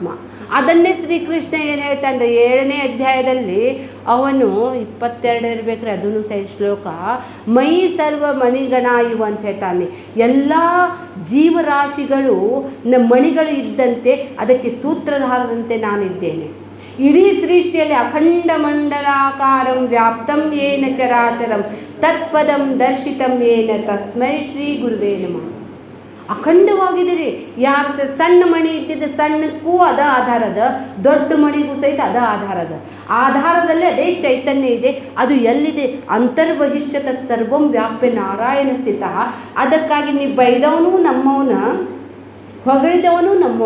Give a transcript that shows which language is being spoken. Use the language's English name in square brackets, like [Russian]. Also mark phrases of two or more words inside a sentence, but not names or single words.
[Kannada] ಅದನ್ನೇ ಶ್ರೀಕೃಷ್ಣ ಏನು ಹೇಳ್ತಾನೆ 7ನೇ ಅಧ್ಯಾಯದಲ್ಲಿ, ಅವನು 22 ಇರಬೇಕ್ರೆ ಅದನ್ನು ಸಹ ಶ್ಲೋಕ, ಮೈ ಸರ್ವ ಮಣಿಗಣ ಇವು ಅಂತ ಹೇಳ್ತಾನೆ. ಎಲ್ಲ ಜೀವರಾಶಿಗಳು ಮಣಿಗಳು ಇದ್ದಂತೆ ಅದಕ್ಕೆ ಸೂತ್ರಧಾರದಂತೆ ನಾನಿದ್ದೇನೆ. ಇಡೀ ಸೃಷ್ಟಿಯಲ್ಲಿ [Sanskrit] ಅಖಂಡ ಮಂಡಲಾಕಾರಂ ವ್ಯಾಪ್ತಂ ಯೇನ ಚರಾಚರಂ ತತ್ಪದಂ ದರ್ಶಿತಂ ಯೇನ ತಸ್ಮೈ ಶ್ರೀ ಗುರುವೇ ನಮಃ. [Kannada] ಅಖಂಡವಾಗಿದ್ದೀರಿ. ಯಾರು ಸಣ್ಣ ಮಣಿ ಇದ್ದಿದ್ದ ಸಣ್ಣಕ್ಕೂ ಅದ ಆಧಾರದ, ದೊಡ್ಡ ಮಣಿಗೂ ಸಹಿತ ಅದ ಆಧಾರದ. ಆಧಾರದಲ್ಲಿ ಅದೇ ಚೈತನ್ಯ ಇದೆ. ಅದು ಎಲ್ಲಿದೆ? [Sanskrit] ಅಂತರ್ಬಹಿಷ್ಯ ತತ್ ಸರ್ವಂ ವ್ಯಾಪ್ಯ ನಾರಾಯಣ ಸ್ಥಿತ. [Kannada] ಅದಕ್ಕಾಗಿ ನೀವು ಬೈದವನು ನಮ್ಮವನ, ಹೊಗಳಿದವನು ನಮ್ಮವನು.